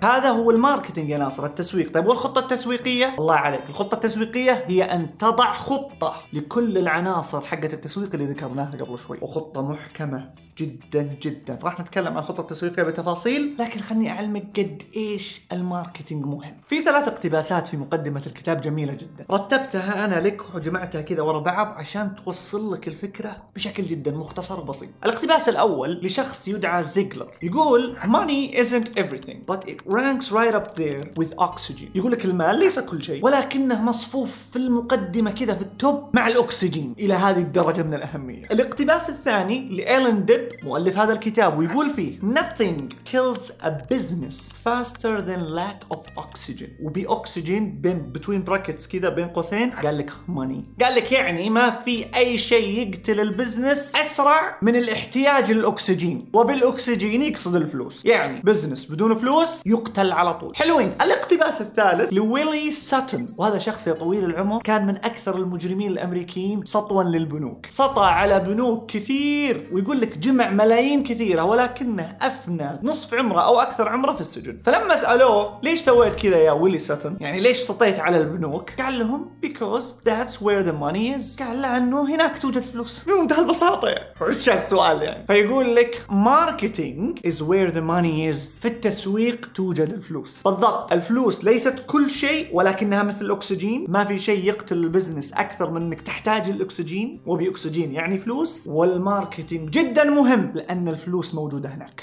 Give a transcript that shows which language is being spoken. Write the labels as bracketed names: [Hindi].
[Arabic] هذا هو الماركتينج يا ناصر، التسويق. طيب والخطه التسويقيه؟ الله عليك، الخطه التسويقيه هي ان تضع خطه لكل العناصر حقه التسويق اللي ذكرناها قبل شوي، وخطه محكمه جدا جدا. راح نتكلم عن الخطه التسويقيه بتفاصيل، لكن خلني اعلمك قد ايش الماركتينج مهم. في ثلاث اقتباسات في مقدمه الكتاب جميله جدا، رتبتها انا لك وجمعتها كذا ورا بعض عشان توصل لك الفكره بشكل جدا مختصر وبسيط. الاقتباس الاول لشخص يدعى زيجلر، يقول [English] money isn't everything but it ranks right up there with oxygen. [Arabic] يقول لك المال ليس كل شيء ولكنه مصفوف في المقدمه كذا في التوب مع الاكسجين الى هذه الدرجه من الاهميه. الاقتباس الثاني لالين ديب مؤلف هذا الكتاب ويقول فيه [English] nothing kills a business faster than lack of oxygen. [Arabic] وبي اكسجين بين [English] between brackets [Arabic] كذا بين قوسين قال لك money. قال لك يعني ما في اي شيء يقتل البزنس اسرع من الاحتياج للاكسجين، وبالاكسجين يقصد الفلوس، يعني بزنس بدون فلوس يقتل على طول. حلوين. الاقتباس الثالث لويلي ساتون، وهذا شخص يا طويل العمر كان من اكثر المجرمين الامريكيين سطوا للبنوك، سطى على بنوك كثير ويقول لك جمع ملايين كثيره ولكنه افنى نصف عمره او اكثر عمره في السجن. فلما سالوه ليش سويت كذا يا ويلي ساتون، يعني ليش سطيت على البنوك، قال لهم [English] because that's where the money is. [Arabic] قال لأنه هناك توجد فلوس. بمنتهى البساطة يعني. وش السؤال يعني؟ فيقول لك [English] marketing is where the money is. [Arabic] في التسويق توجد الفلوس. بالضبط. الفلوس ليست كل شيء ولكنها مثل الأكسجين. ما في شيء يقتل البزنس أكثر من أنك تحتاج الأكسجين، وبأكسجين يعني فلوس. والماركتينج جدا مهم لأن الفلوس موجودة هناك.